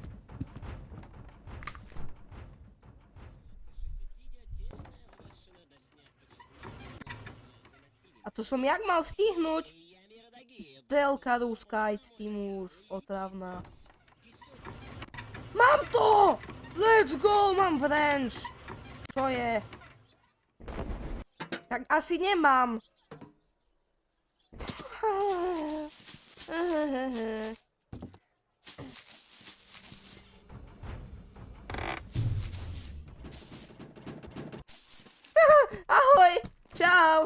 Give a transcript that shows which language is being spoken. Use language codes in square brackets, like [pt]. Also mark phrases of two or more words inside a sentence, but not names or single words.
[sk] A to som jak mal stihnúť? Telka ruská, aj s tým už otravná. Mám to! [en] Let's go! [sk] Mám wrench! Čo je? Tak asi nemám. Ahoj! Čau!